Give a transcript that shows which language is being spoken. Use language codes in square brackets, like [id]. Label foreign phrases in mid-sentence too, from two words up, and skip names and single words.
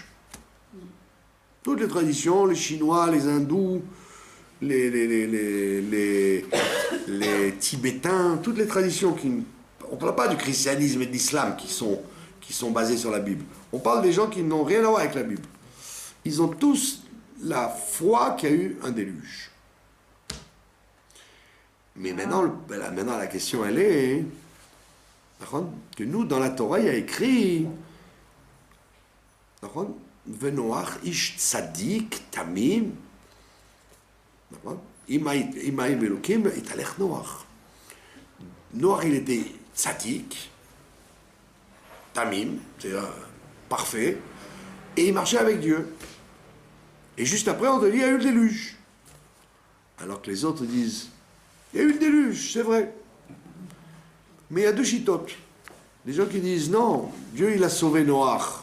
[fr] Toutes les traditions, les Chinois, les Hindous, les Tibétains, toutes les traditions on ne parle pas du christianisme et de l'islam qui sont basées sur la Bible. On parle des gens qui n'ont rien à voir avec la Bible. Ils ont tous la foi qu'il y a eu un déluge. Mais maintenant, la question, elle est que nous, dans la Torah, il y a écrit [he] ונח איש צדיק תמים עם אלוהים התהלך נח. [fr] Noach, il était [he] צדיק, תמים, [fr] c'est-à-dire parfait, et il marchait avec Dieu. Et juste après, on te dit, il y a eu le déluge. Alors que les autres disent, il y a eu le déluge, c'est vrai. Mais il y a deux chitotes. Des gens qui disent, non, Dieu, il a sauvé Noach.